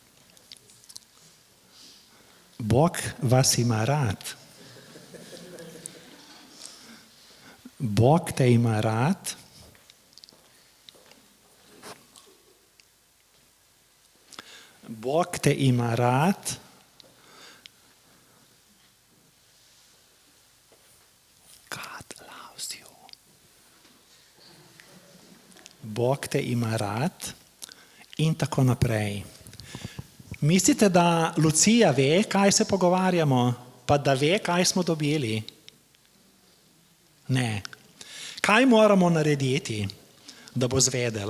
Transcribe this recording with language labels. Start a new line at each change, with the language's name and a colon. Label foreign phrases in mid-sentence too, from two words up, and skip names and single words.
Slovenian: Bog vas ima rad. Bog te ima rad. Bog te ima rad.
English: God loves you.
Slovenian: Bog te ima rad in tako naprej. Mislite, da Lucija ve, kaj se pogovarjamo, pa da ve, kaj smo dobili? Ne. Kaj moramo narediti, da bo zvedela?